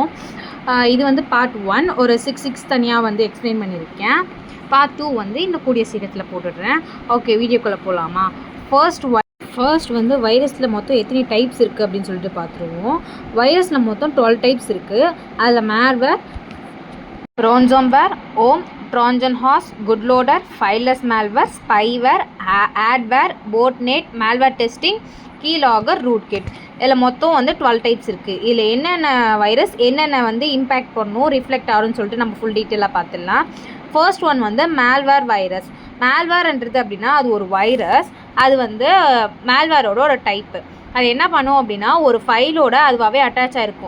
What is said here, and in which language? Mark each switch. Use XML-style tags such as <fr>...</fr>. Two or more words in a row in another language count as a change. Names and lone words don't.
<ta>இது வந்து பார்ட் 1, ஒரு 6 தனியாக வந்து எக்ஸ்பிளைன் பண்ணியிருக்கேன். பார்ட் 2 வந்து இந்த கூடிய சீக்கிரத்தில் போட்டுடுறேன். ஓகே, வீடியோக்குள்ளே போகலாமா? ஃபர்ஸ்ட் வந்து வைரஸில் மொத்தம் எத்தனை டைப்ஸ் இருக்குது அப்படின்னு சொல்லிட்டு பார்த்துருவோம். வைரஸில் மொத்தம் 12 டைப்ஸ் இருக்குது. அதில் மேல்வேர்,</ta> <en>ransomware, OWN, Trojan horse, bootloader, fileless malware, spyware, adware, botnet, malware testing, keylogger, rootkit.</en> <ta>இதில் மொத்தம் வந்து 12 டைப்ஸ் இருக்குது. இதில் என்னென்ன வைரஸ் என்னென்ன வந்து இம்பேக்ட் பண்ணணும், ரிஃப்ளெக்ட் ஆகும்னு சொல்லிட்டு நம்ம</ta> <en>full detail</en> <ta>பார்த்துடலாம்.</ta> <en>first one</en> <ta>வந்து</ta> <en>malware virus.</en> <ta>மேல்வேர்ன்றது அப்படின்னா அது ஒரு வைரஸ். அது வந்து மேல்வேரோட ஒரு டைப்பு. அது என்ன பண்ணும் அப்படின்னா, ஒரு ஃபைலோட அதுவாகவே அட்டாச் ஆகிருக்கும்.</ta>